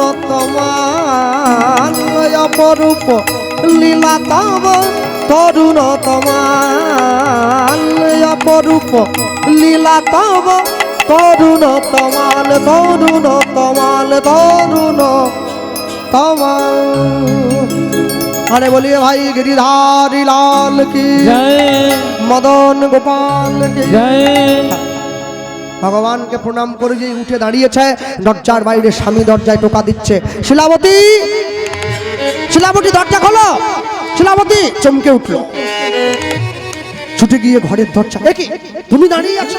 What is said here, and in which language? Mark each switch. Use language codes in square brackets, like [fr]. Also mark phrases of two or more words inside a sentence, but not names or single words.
[bn] তোমার, অপরূপ লীলা তব তরুণ তোমার, অপরূপ লীলা তব তরুণ তোমার, তরুণ তোমার, তরুণ তোমার। [hi] अरे बोलिए भाई गिरिधारी लाल की जय, मदन गोपाल की जय। [bn] ভগবানকে প্রণাম করে যে উঠে দাঁড়িয়েছে, দরজার বাইরে স্বামী দরজায় টোকা দিচ্ছে, শিলাবতী, শিলাবতী দরজা খোলো, শিলাবতী। চমকে উঠলো, ছুটে গিয়ে ঘরের দরজা, এ কি তুমি দাঁড়িয়ে আছো?